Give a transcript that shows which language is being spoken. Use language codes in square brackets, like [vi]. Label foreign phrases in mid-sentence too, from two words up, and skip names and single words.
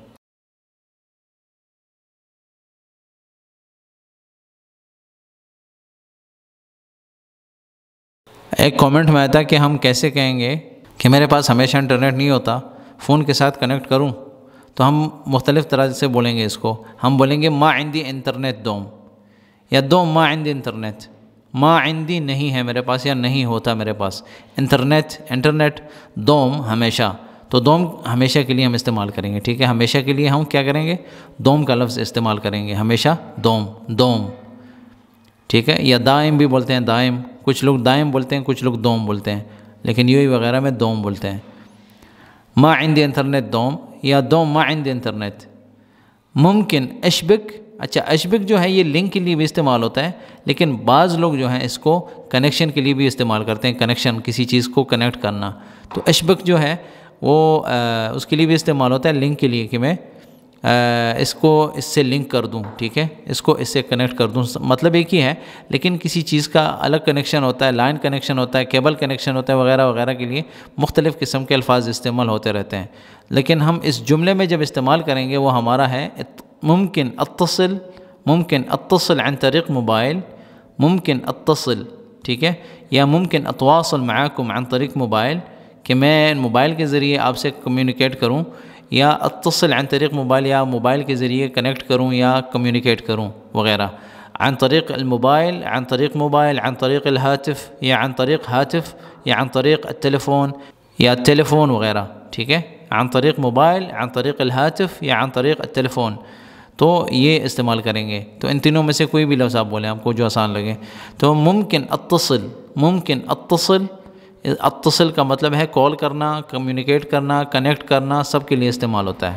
[ur] ایک کامنٹ میں آیا تھا کہ ہم کیسے کہیں گے کہ میرے پاس ہمیشہ انٹرنیٹ نہیں ہوتا، فون کے ساتھ کنیکٹ کروں، تو ہم مختلف طرح سے بولیں گے اس کو۔ ہم بولیں گے [ar] ما عندی انٹرنیٹ دوم، [ur] یا [ar] دوم ما عندی انٹرنیٹ، ما عندی [ur] نہیں ہے میرے پاس یا نہیں ہوتا میرے پاس، [ar] انٹرنیٹ دوم [ur] ہمیشہ، تو دوم ہمیشہ کے لیے ہم استعمال کریں گے، ٹھیک ہے۔ ہمیشہ کے لیے ہم کیا کریں گے، دوم کا لفظ استعمال کریں گے، ہمیشہ دوم، ٹھیک ہے۔ یا دائم بھی بولتے ہیں، دائم، کچھ لوگ دائم بولتے ہیں، کچھ لوگ دوم بولتے ہیں، لیکن یو وغیرہ میں دوم بولتے ہیں۔ [ar] ما عندی انٹرنیٹ دوم یا دوم ما عندی انٹرنیٹ۔ ممکن اشبک، [ur] اچھا اشبک جو ہے یہ لنک کے لیے بھی استعمال ہوتا ہے، لیکن بعض لوگ جو ہیں اس کو کنیکشن کے لیے بھی استعمال کرتے ہیں، کنیکشن، کسی چیز کو کنیکٹ کرنا، تو اشبک جو ہے وہ اس کے لیے بھی استعمال ہوتا ہے، لنک کے لیے، کہ میں اس کو اس سے لنک کر دوں، ٹھیک ہے، اس کو اس سے کنیکٹ کر دوں، مطلب ایک ہی ہے، لیکن کسی چیز کا الگ کنیکشن ہوتا ہے، لائن کنیکشن ہوتا ہے، کیبل کنیکشن ہوتا ہے وغیرہ وغیرہ کے لیے مختلف قسم کے الفاظ استعمال ہوتے رہتے ہیں۔ لیکن ہم اس جملے میں جب استعمال کریں گے وہ ہمارا ہے [ar] ممکن اتصل عن طریق موبائل، ممکن اتصل، [ur] ٹھیک ہے، یا [ar] ممکن اتواصل معاکم عن طریق موبائل، [ur] کہ میں موبائل کے ذریعے آپ سے کمیونیکیٹ کروں، یا [ar] اتصل عن طریق موبائل، [ur] یا موبائل کے ذریعے کنیکٹ کروں یا کمیونیکیٹ کروں وغیرہ، [ar] عن طریق الموبائل، عن طریق موبائل، عن طریق الهاتف، یا عن طریق ہاتف، یا عن طریق التلیفون یا [ur] ٹیلیفون وغیرہ، ٹھیک ہے، [ar] عن طریق موبائل، عن طریق الهاتف، یا عن طریق التلیفون، [ur] تو یہ استعمال کریں گے۔ تو ان تینوں میں سے کوئی بھی لفظ آپ بولیں، آپ کو جو آسان لگے۔ تو [ar] ممکن اتصل، [ur] اتصل کا مطلب ہے کال کرنا، کمیونیکیٹ کرنا، کنیکٹ کرنا، سب کے لیے استعمال ہوتا ہے۔